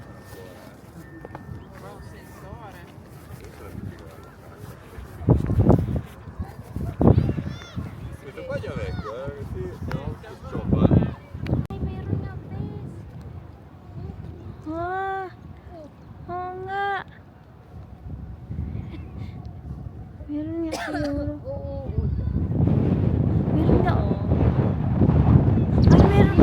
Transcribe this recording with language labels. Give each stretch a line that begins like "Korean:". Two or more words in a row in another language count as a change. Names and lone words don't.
Italian: Ma un sensore. Questo qua già vecchio, sì, no, che cioppa.
Filipino: Ay, meron na, please. Ah, oo nga. Meron nga siguro. Meron nga, oh. Ay, meron.